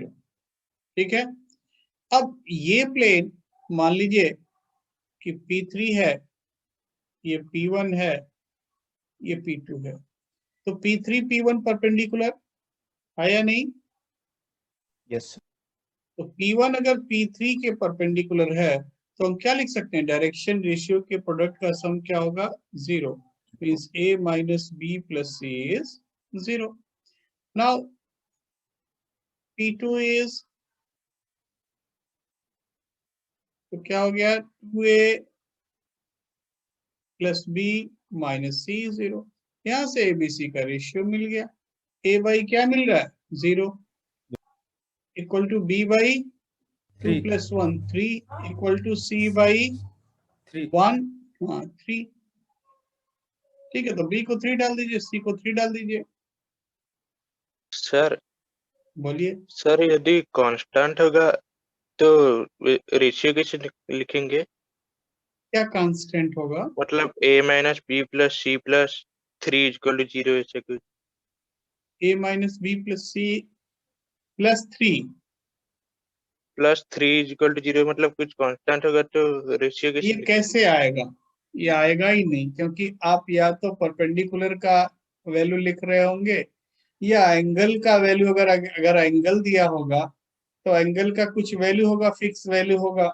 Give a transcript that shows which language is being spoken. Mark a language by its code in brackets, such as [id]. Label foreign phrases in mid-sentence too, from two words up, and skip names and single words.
[hi] ठीक है, अब ये प्लेन मान लीजिए कि P3 है, ये P1 है, ये P2 है, तो P3 P1 परपेंडिकुलर है या नहीं? [en] yes sir. [hi] तो P1 अगर P3 के परपेंडिकुलर है तो हम क्या लिख सकते हैं, [en] direction ratio [hi] के प्रोडक्ट का सम क्या होगा, 0, [en] मींस A minus B plus C is 0. Now P2 is, [hi] तो क्या हो गया, [en] 2A plus B minus C is 0. [hi] यहां से ABC का रेशियो मिल गया, A बाई क्या मिल रहा है, 0, [en] equal to [hi] B बाई 2 3 [en] plus 1 3, equal to C by 3 1 3। [hi] ठीक है, तो B को 3 डाल दीजिए, C को 3 डाल दीजिए। सर बोलिए। सर यदि कांस्टेंट होगा तो रेशियो कैसे लिखेंगे? क्या कांस्टेंट होगा? मतलब [en] A minus B plus C plus 3 equal to 0 [hi] ऐसे कुछ। [en] A minus B plus C plus 3, plus 3 equal to 0 [hi] मतलब कुछ कांस्टेंट होगा तो रेशियो कैसे ये लिखेंगे? कैसे आएगा? ये आएगा ही नहीं, क्योंकि आप या तो परपेंडिकुलर का वैल्यू लिख रहे होंगे या एंगल का वैल्यू, अगर एंगल दिया होगा तो एंगल का कुछ वैल्यू होगा, फिक्स वैल्यू होगा।